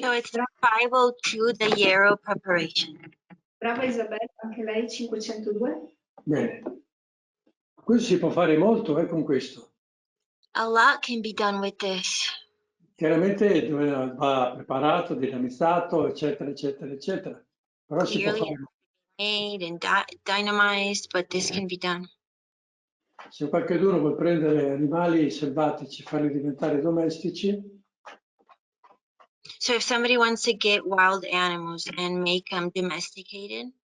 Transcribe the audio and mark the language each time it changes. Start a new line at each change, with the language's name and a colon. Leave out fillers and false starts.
English: So it's 502, the Yarrow preparation.
Italian: brava Isabella, anche lei 502. Bene. Questo si può fare molto con questo.
English: A lot can be done with this.
Italian: Chiaramente va preparato, dinamizzato, eccetera, eccetera, eccetera. Però si può
English: Clearly
Italian: fare.
English: made and dynamized, but this can be done.
Italian: Se qualcuno vuole prendere animali selvatici e farli diventare domestici,
English: So if somebody wants to get wild animals and make them domesticated,